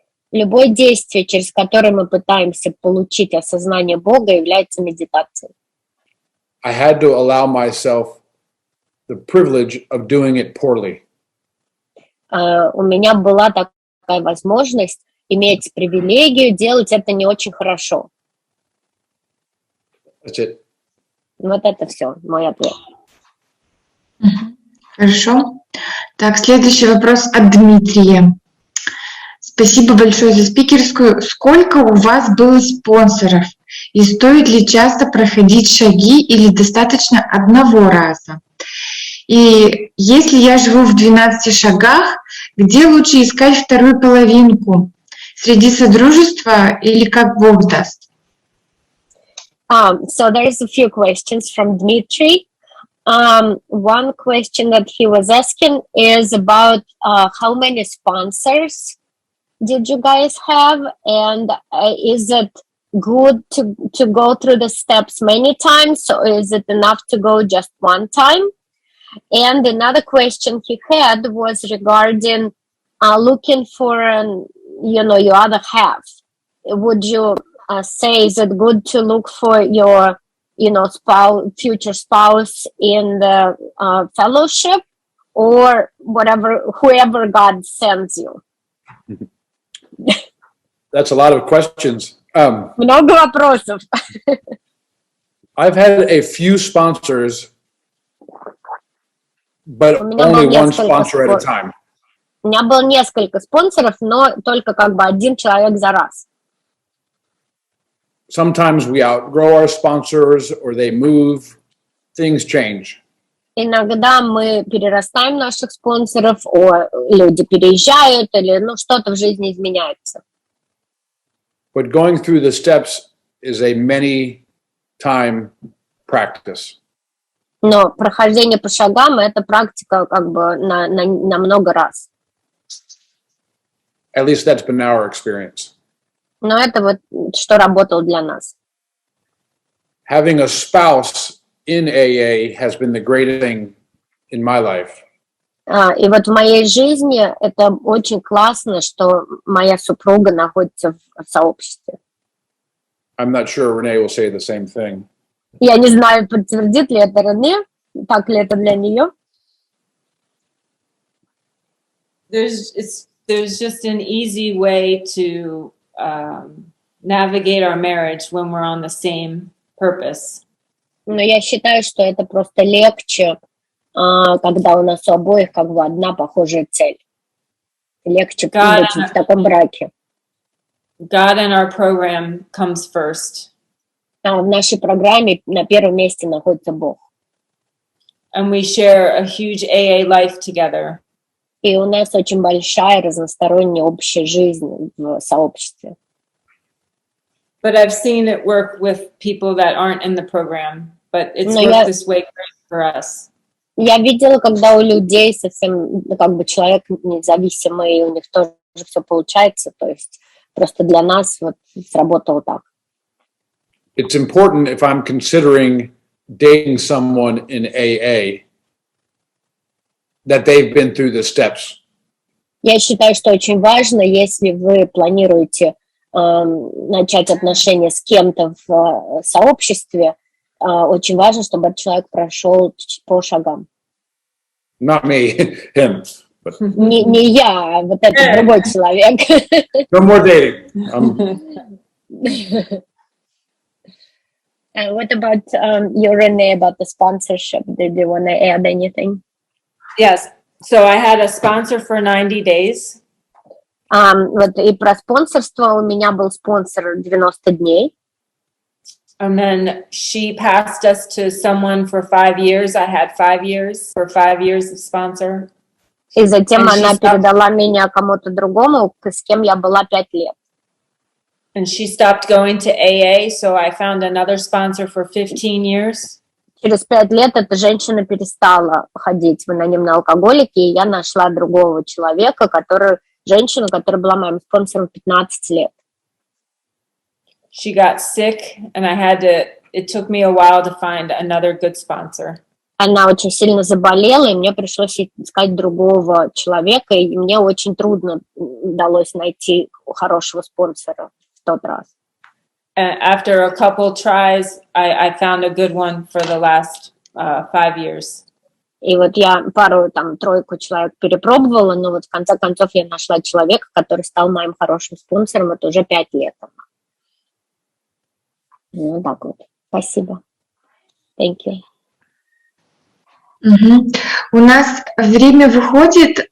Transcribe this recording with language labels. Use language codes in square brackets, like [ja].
[ru] Любое действие, через которое мы пытаемся получить осознание Бога, является медитацией. [en] I had to allow myself the privilege of doing it poorly. [ru] У меня была такая возможность иметь привилегию делать это не очень хорошо. [en] That's it. [ru] Вот это все, мой ответ. Хорошо. Так, следующий вопрос от Дмитрия. Спасибо большое за спикерскую. Сколько у вас было спонсоров? И стоит ли часто проходить шаги или достаточно одного раза? И если я живу в 12 шагах, где лучше искать вторую половинку? Среди содружества или как Бог даст? [en] So there's a few questions from Dmitry. One question that he was asking is about how many sponsors did you guys have, and is it good to go through the steps many times, or is it enough to go just one time? And another question he had was regarding looking for your other half. Would you say, is it good to look for your future spouse in the fellowship, or whoever God sends you? That's a lot of questions. [ru] Много вопросов. [en] I've had a few sponsors, but only one sponsor at a time. [ru] У меня было несколько спонсоров, но только как бы один человек за раз. [en] Sometimes we outgrow our sponsors or they move, things change. [ru] Иногда мы перерастаем наших спонсоров, люди переезжают, или что-то в жизни изменяется. [en] But going through the steps is a many-time practice. [ru] Но прохождение по шагам – это практика как бы на много раз. [en] At least that's been our experience. [ru] Но это вот что работало для нас. [en] Having a spouse in AA has been the greatest thing in my life. [ru] И вот в моей жизни это очень классно, что моя супруга находится в сообществе. [en] I'm not sure Renee will say the same thing. [ru] Я не знаю, подтвердит ли это Рене, так ли это для нее. [en] there's just an easy way to navigate our marriage when we're on the same purpose. [ru] Но я считаю, что это просто легче, когда у нас у обоих как бы одна похожая цель. Легче быть в таком браке. [en] God in our program comes first. [ru] В нашей программе на первом месте находится Бог. [en] And we share a huge AA life together. [ru] И у нас очень большая разносторонняя общая жизнь в сообществе. [en] But I've seen it work with people that aren't in the program, but it's worked this way for us. [ru] Я видела, когда у людей совсем, как бы человек независимый, и у них тоже все получается, то есть просто для нас вот сработало так. [en] It's important if I'm considering dating someone in AA that they've been through the steps. [ru] Я считаю, что очень важно, если вы планируете начать отношения с кем-то в сообществе, очень важно, чтобы этот человек прошел по шагам. [en] Not me, him. But [ru] Не я, а вот этот другой человек. [en] no more dating. What about you, Renee, about the sponsorship? Did you want to add anything? Yes. So I had a sponsor for 90 days. [ru] Вот и про спонсорство у меня был спонсор 90 дней. [en] And then she passed us to someone for 5 years. I had 5 years for 5 years of sponsor. [ru] И затем она передала меня кому-то другому, с кем я была 5 лет. [en] And she stopped going to AA, so I found another sponsor for 15 years. [ru] Через 5 лет эта женщина перестала ходить в анонимные алкоголики, и я нашла другого человека, женщину, которая была моим спонсором 15 лет. [en] She got sick, and it took me a while to find another good sponsor. [ru] Она очень сильно заболела, и мне пришлось искать другого человека, и мне очень трудно удалось найти хорошего спонсора в тот раз. [en] After a couple tries, I found a good one for the last 5 years. [ru] И вот я тройку человек перепробовала, но вот в конце концов я нашла человека, который стал моим хорошим спонсором, это уже 5 лет. Ну, так вот. Спасибо. [en] Thank you. [ru] У нас время выходит.